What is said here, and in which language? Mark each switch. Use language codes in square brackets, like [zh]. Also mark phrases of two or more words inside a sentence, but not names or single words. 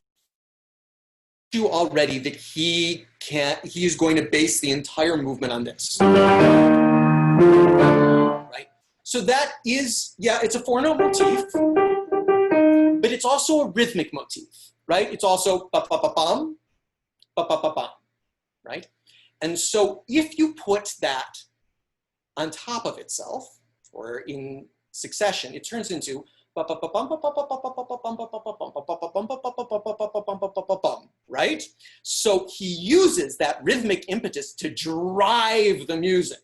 [en] You already that he is going to base the entire movement on this. Right? So that is, yeah, it's a four-note motif, but it's also a rhythmic motif, right? It's also ba-ba-ba-bum, ba-ba-ba-bum, right? And so if you put that on top of itself, or in succession, it turns into right? So he uses that rhythmic impetus to drive the music.